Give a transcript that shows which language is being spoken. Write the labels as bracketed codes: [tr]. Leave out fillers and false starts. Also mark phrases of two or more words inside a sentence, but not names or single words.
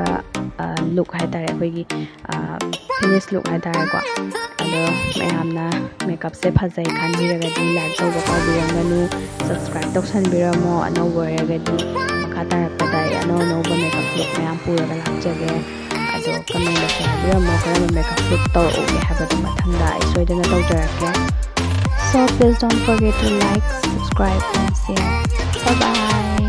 [mni] ꯂꯨꯛ ꯍꯥꯏꯇꯥꯔꯦ ꯑꯩꯈꯣꯏꯒꯤ [en] finish look [mni] ꯍꯥꯏꯇꯥꯔꯦꯀꯣ ꯑꯗꯣ ꯃꯌꯥꯝꯅ ꯃꯦꯀꯞꯁꯦ ꯐꯖꯩ ꯈꯟꯕꯤꯔꯒꯗꯤ ꯂꯥꯏꯛ ꯇꯧꯕ ꯀꯥꯎꯕꯤꯔꯝꯒꯅꯨ ꯁꯕꯁꯀ꯭ꯔꯥꯏꯕ ꯇꯧꯁꯟꯕꯤꯔꯝꯃꯣ ꯑꯅꯧꯕ ꯑꯣꯏꯔꯒꯗꯤ ꯃꯈꯥ ꯇꯥꯔꯛꯄꯗ ꯑꯩ ꯑꯅꯧꯕ [en] makeup look [mni] ꯃꯌꯥꯝ ꯄꯨꯔꯒ ꯂꯥꯛꯆꯒꯦ ꯑꯗꯣ ꯀꯃꯦꯟꯇꯁꯨ ꯍꯥꯏꯕꯤꯔꯝꯃꯣ ꯀꯔꯝꯕ [en] makeup look [mni] ꯇꯧꯔꯛꯎꯒꯦ ꯍꯥꯏꯕꯗꯣ ꯃꯊꯪꯗ ꯑꯩ ꯁꯣꯏꯗꯅ ꯇꯧꯖꯔꯛꯀꯦ [en] So please don't forget to like, subscribe and share. Bye bye.